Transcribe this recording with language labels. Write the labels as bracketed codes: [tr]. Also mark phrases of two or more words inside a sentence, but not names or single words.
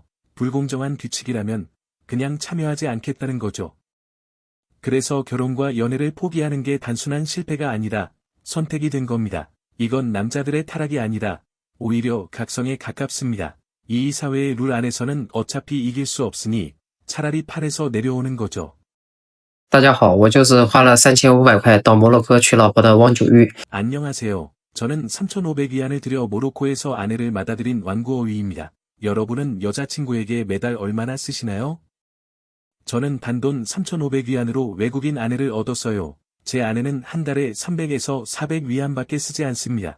[ko] 불공정한 규칙이라면 그냥 참여하지 않겠다는 거죠. 그래서 결혼과 연애를 포기하는 게 단순한 실패가 아니라 선택이 된 겁니다. 이건 남자들의 타락이 아니라 오히려 각성에 가깝습니다. 이 사회의 룰 안에서는 어차피 이길 수 없으니 차라리 팔에서 내려오는 거죠. [zh] 大家好，我就是花了3500块到摩洛哥娶老婆的汪九玉。 [ko] 안녕하세요. 저는 3,500위안을 들여 모로코에서 아내를 맞아들인 왕구어위입니다. 여러분은 여자친구에게 매달 얼마나 쓰시나요? 저는 단돈 3,500위안으로 외국인 아내를 얻었어요. 제 아내는 한 달에 300에서 400위안밖에 쓰지 않습니다.